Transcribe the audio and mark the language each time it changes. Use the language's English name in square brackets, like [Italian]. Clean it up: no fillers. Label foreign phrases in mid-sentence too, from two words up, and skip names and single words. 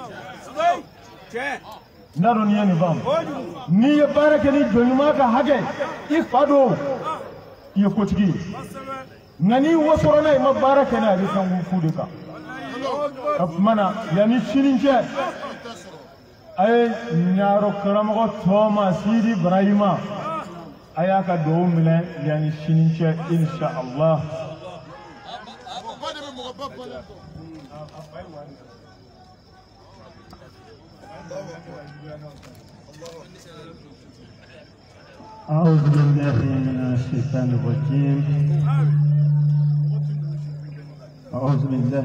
[Bambara] n'a dɔn n'i ye nin faamu n'i ye baara kɛ ni jɔnɲuman ka hakɛ i fa don i ye kotigi ye nka n'i wasora n'a ye ma baara kɛ n'a ye a bɛ fɛn kun fu de kan o tuma na yanni sini cɛ a ye ɲarokaramɔgɔ tɔma Sidi Ibrahima a y'a ka dugawu minɛ yanni sini cɛ [Arabic] إن شاء الله أعوذ بالله من الشيطان الرجيم أعوذ بالله